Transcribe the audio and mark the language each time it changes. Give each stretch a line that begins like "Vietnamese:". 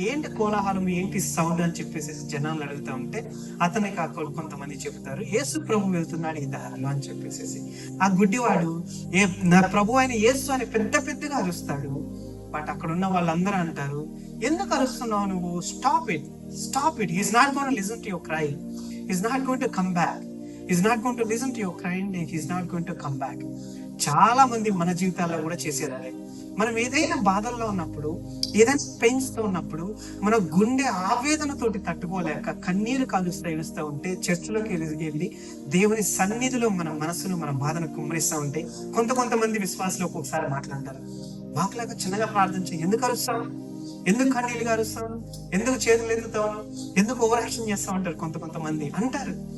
Telugu: ఏంటి కోలాహలం, ఏంటి సౌండ్ అని చెప్పేసి జనాలు అడుగుతా ఉంటే అతనికి కొంతమంది చెప్తారు యేసు ప్రభు వెళ్తున్నాడు ఈ దారిలో అని చెప్పేసి. ఆ గుడ్డివాడు నా ప్రభు అయిన యేసు అని పెద్దగా అరుస్తాడు. బట్ అక్కడ ఉన్న వాళ్ళందరూ అంటారు, ఎందుకు అరుస్తున్నావు నువ్వు?
English: Stop it. He's not going to listen to your cry. He's not going to come back. He's not going to listen to your crying. He's not going to come back.
Telugu: చాలా మంది మన జీవితాల్లో కూడా చేసేదాన్ని. మనం ఏదైనా బాధల్లో ఉన్నప్పుడు, ఏదైనా పెయిన్స్ తో ఉన్నప్పుడు, మన గుండె ఆవేదనతోటి తట్టుకోలేక కన్నీరు కాలుస్తూ ఏడుస్తూ ఉంటే చర్చిలోకి వెళ్ళి దేవుని సన్నిధిలో మన మనసును, మన బాధను కుమ్మరిస్తూ ఉంటే కొంతమంది విశ్వాసులు ఒక్కొక్కసారి మాట్లాడతారు, మాకులాగా చిన్నగా ప్రార్థన చేయి, ఎందుకు అరుస్తావు, ఎందుకు కన్నీళ్ళుగా అరుస్తావు, ఎందుకు చేతులు ఎత్తుతావు, ఎందుకు ఓవర్ యాక్షన్ చేస్తావు అంటారు కొంతమంది అంటారు.